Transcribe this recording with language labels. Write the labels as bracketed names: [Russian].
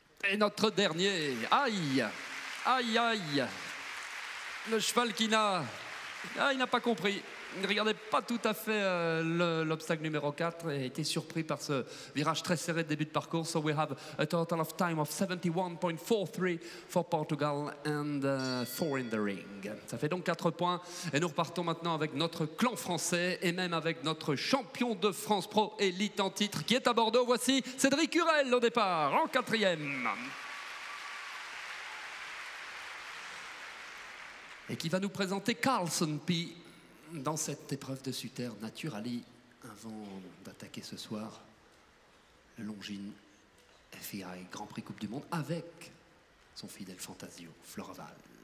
[French] Et notre dernier, aïe, aïe, aïe, le cheval qui n'a, il n'a pas compris. Il ne regardait pas tout à fait l'obstacle numéro 4 et a été surpris par ce virage très serré de début de parcours. [English] So we have a total of time of 71.43 for Portugal and 4 in the ring. [French] Ça fait donc 4 points et nous repartons maintenant avec notre clan français et même avec notre champion de France Pro élite en titre qui est à Bordeaux. Voici Cédric Hurel au départ en quatrième. Et qui va nous présenter Carlson P. dans cette épreuve de Supernaturally, avant d'attaquer ce soir le Longines FIA Grand Prix Coupe du Monde avec son fidèle Fantasio Floraval.